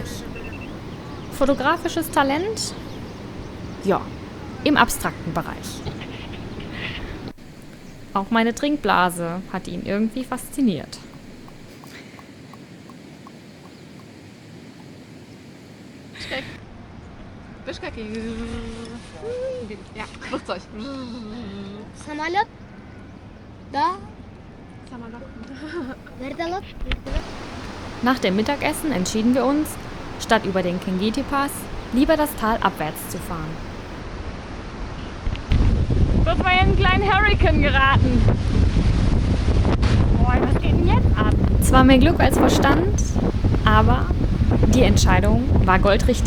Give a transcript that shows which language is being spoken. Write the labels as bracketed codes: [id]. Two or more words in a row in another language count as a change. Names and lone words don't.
[de] Fotografisches Talent? Ja, im abstrakten Bereich. Auch meine Trinkblase hat ihn irgendwie fasziniert. Bischkek. Ja, Flugzeug. [ru] Самолет? Да. Вертолет? [de] Nach dem Mittagessen entschieden wir uns, statt über den Kengeti-Pass lieber das Tal abwärts zu fahren. Wird mal in einen kleinen Hurrikan geraten. Boah, was geht denn jetzt ab? Zwar mehr Glück als Verstand, aber die Entscheidung war goldrichtig.